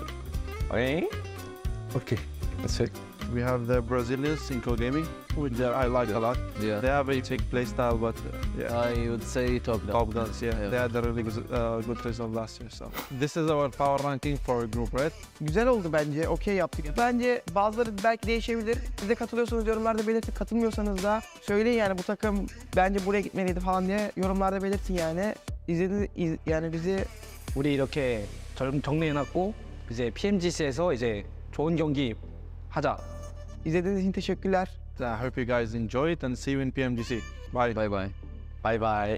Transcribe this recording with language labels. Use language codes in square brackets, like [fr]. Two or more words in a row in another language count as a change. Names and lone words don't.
[en] 에이? Okay. That's it. We have the Brazilians in co-gaming, which I like a lot. Yeah. They have a big play style, but I would say top guns. Top guns, yeah. They had a really good result last year. So this is our power ranking for Group Red. [tr] Güzel oldu bence. Okey yaptık. Bence bazıları belki değişebilir. Siz de katılıyorsanız yorumlarda belirtin. Katılmıyorsanız da söyleyin yani bu takım bence buraya gitmeliydi falan diye yorumlarda belirtin yani. Yani bizi [ko] 우리 이렇게 정리해놨고 이제 PMGC에서 이제 좋은 경기 하자. [tr] İzlediğiniz için teşekkürler. [en] I hope you guys enjoy it and see you in PMGC. Bye. Bye bye. Bye bye.